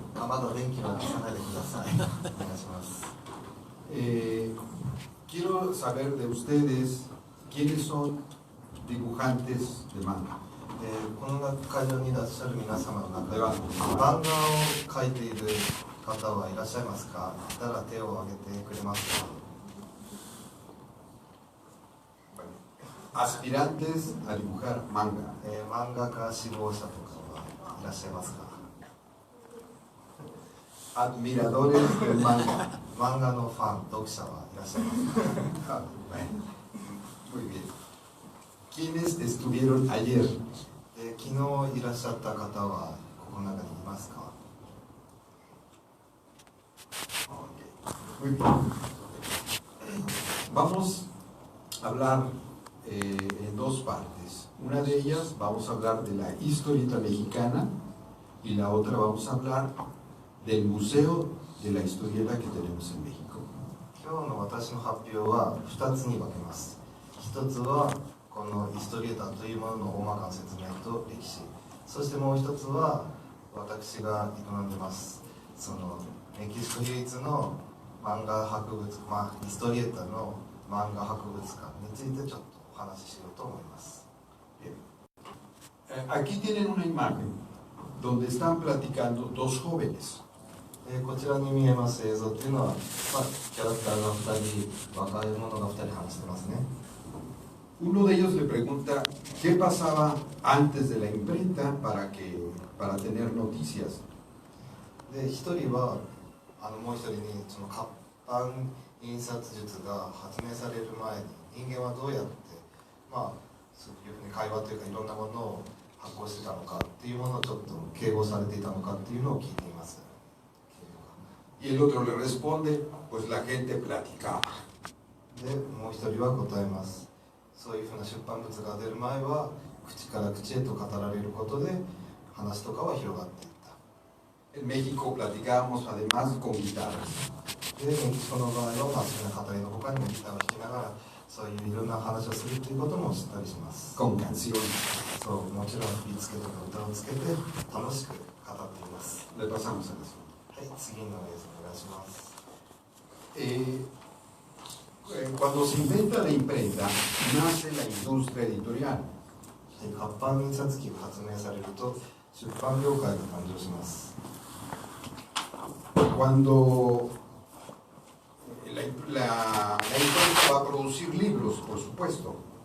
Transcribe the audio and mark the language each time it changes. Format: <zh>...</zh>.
<ja>まだ電気は消さないでください。お願いします。</ja> <es>Quiero saber de ustedes quiénes son dibujantes de manga.</es> <ja>この会場にいらっしゃる皆様の中ででは漫画を描いている方はいらっしゃいますか？いたら手を挙げてくれますか</ja> <es>？Aspirantes a dibujar manga.</es> <ja>漫画家志望者とかはいらっしゃいますか？</ja> <es>Admiradores del manga.</es> <ja>漫画のファン、読者はいらっしゃいますか？</ja> <es>Muy bien. ¿Quiénes estuvieron ayer?</es> <ja>昨日いらっしゃった方はここの中にいますか？</ja> <es>Muy bien. Vamos a hablar en dos partes. Una de ellas vamos a hablar de la historieta mexicana y la otra vamos a hablar del Museo de la Historieta que tenemos en México.</es> <ja>今日の私の発表は2つに分けます。1つはこのヒストリエータというものの大まかな説明と歴史、そしてもう1つは私が営んでますそのメキシコ唯一の漫画博物館、ヒストリエータの漫画博物館についてちょっとお話ししようと思います。</ja> <es>Aquí tienen una imagen donde están platicando dos jóvenes.</es> <ja>こちらに見えます映像というのは、キャラクターが2人、若い者が2人話してますね。</ja> <es>Uno de ellos le pregunta qué pasaba antes de la imprenta para tener noticias.</es> <ja>で、1人はもう1人にその活版印刷術が発明される前に人間はどうやってそういうふうに会話というかいろんなものを発行してたのかっていうものをちょっと敬語されていたのかっていうのを聞いています。</ja> <es>Y el otro le responde, pues la gente platicaba.</es> <ja>で、もう1人は答えます。そういうふうな出版物が出る前は口から口へと語られることで話とかは広がっていった。</ja> <es>En México platicábamos además con guitarras.</es> <ja>で、メキシコの場合は好きな語りの他にもギターを弾きながらそういういろんな話をするということも知ったりします。</ja> <es>Con canciones.</es> <ja>そう、もちろん振り付けとか歌をつけて楽しく語っています。</ja> <es>Le pasamos a eso.</es> <ja>はい、次の映像お願いします。</ja> <es>Cuando se inventa la imprenta, nace la industria editorial.</es> <ja>活版印刷機が発明されると出版業界が誕生します。</ja> <es>Cuando la imprenta va a producir libros, por supuesto.</es>